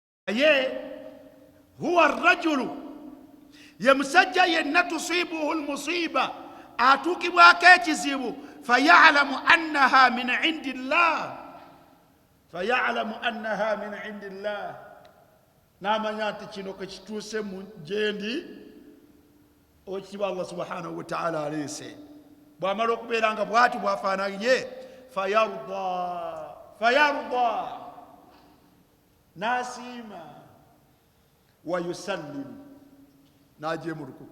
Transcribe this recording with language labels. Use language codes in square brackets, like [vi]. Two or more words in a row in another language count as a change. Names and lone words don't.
[lg] ye [ar] هو الرجل [lg] ye musajja yenna [ar] تصيبه المصيبة [lg] atukibwako ekizibu [ar] فيعلم أنها من عند الله [lg] n'amanya nti kino kekituuse gyendi okiba [ar] الله سبحانه وتعالى [lg] aleese. bw'amala okubeera nga bw'ati bw'afaananye fayarda n'asiima wayusallim n'ajeemulukuka.